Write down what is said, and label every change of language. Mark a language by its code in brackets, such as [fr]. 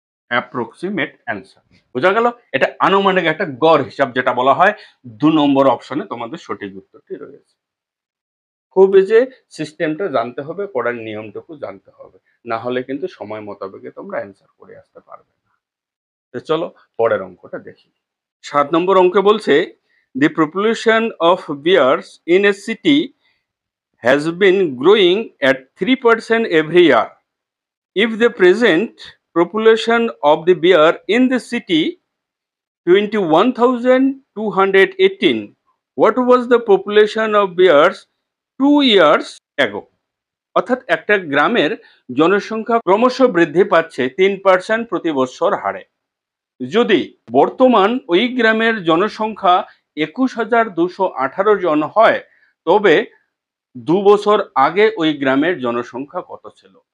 [bn] Approximate answer. বোঝা গেল? এটা আনুমানিক একটা গড় হিসাব যেটা বলা হয়। 2 নম্বর অপশনে তোমাদের সঠিক উত্তরটি রয়েছে। খুব যে সিস্টেমটা জানতে হবে, করার নিয়মটুকু জানতে হবে, না হলে কিন্তু সময় মোতাবেকে তোমরা অ্যান্সার করে আসতে পারবে না। তো চলো পরের অঙ্কটা দেখি। 7 নম্বর অঙ্কে বলছে, [en] the population of bears in a city has been growing at 3% every year. If the present population of the bear in the city 21,218, what was the population of bears 2 years ago? [bn] অর্থাৎ একটা গ্রামের জনসংখ্যা ক্রমশ বৃদ্ধি পাচ্ছে 3% প্রতি বছর হারে। যদি বর্তমান ওই গ্রামের জনসংখ্যা 21,218 জন হয়, তবে 2 বছর আগে ওই গ্রামের জনসংখ্যা কত ছিল?